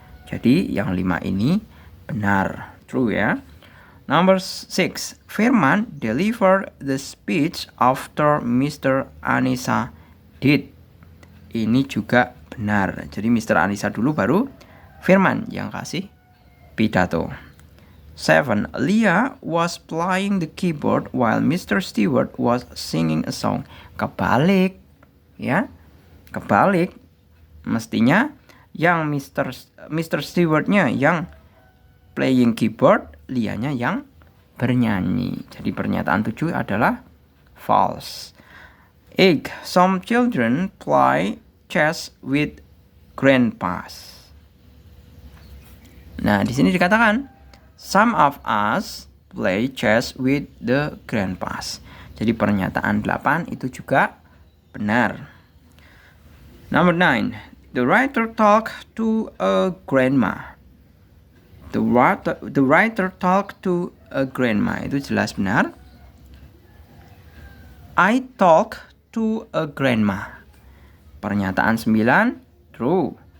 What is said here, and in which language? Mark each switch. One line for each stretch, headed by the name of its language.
Indonesian: Jadi yang 5 ini benar, true ya.
English: Number 6, Firman delivered the speech after Mr.
Indonesian: Anissa did. Ini juga benar. Jadi Mr. Anissa dulu baru Firman yang kasih pidato.
English: 7, Leah was playing the keyboard while Mr. Stewart was singing a song.
Indonesian: Kebalik, ya. Kebalik. Mestinya yang Mr. Stewart-nya yang
English: playing keyboard,
Indonesian: Leah-nya yang bernyanyi. Jadi pernyataan 7 adalah false.
English: 8, some children play chess with grandpas.
Indonesian: Nah, di sini dikatakan
English: some of us play chess with the grandpas.
Indonesian: Jadi pernyataan 8 itu juga benar.
English: Number 9, the writer talked to a grandma. The writer talked to a grandma.
Indonesian: Itu jelas benar.
English: I talk to a grandma.
Indonesian: Pernyataan 9,
English: true.